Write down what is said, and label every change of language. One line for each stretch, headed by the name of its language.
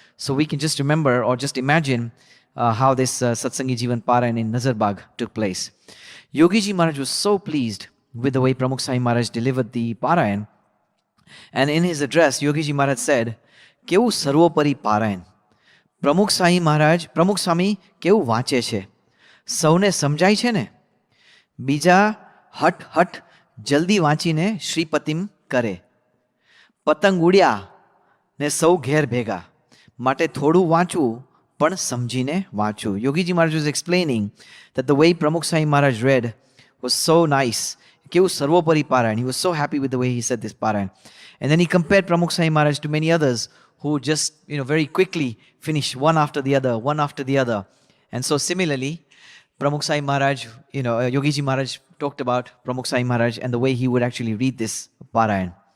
English: So we can just remember or just imagine how this Satsang Jivan Parayan in Nazarbagh took place. Yegiji Maharaj was so pleased with the way Pramukh Swami Maharaj delivered the Parayan. And in his address, Yegiji Maharaj said,
Gujarati: "Kevu sarvopari Parayan. Pramukh Swami કેવું વાંચે છે, સૌને સમજાય છે ને, બીજા હટ જલ્દી વાંચીને શ્રીપતિમ કરે, પતંગ ઉડ્યા ને સૌ ઘેર ભેગા, માટે થોડું વાંચવું પણ સમજીને વાંચવું."
English: Yegiji Maharaj was explaining that the way Pramukh Swami Maharaj read was so nice.
Gujarati: કેવું સર્વોપરી
English: Parayan. He was so happy with the way he said this Parayan. And then he compared Pramukh Swami Maharaj to many others who just, very quickly finish one after the other. And so similarly, Pramukh Swami Maharaj, Yegiji Maharaj talked about Pramukh Swami Maharaj and the way he would actually read this Parayan.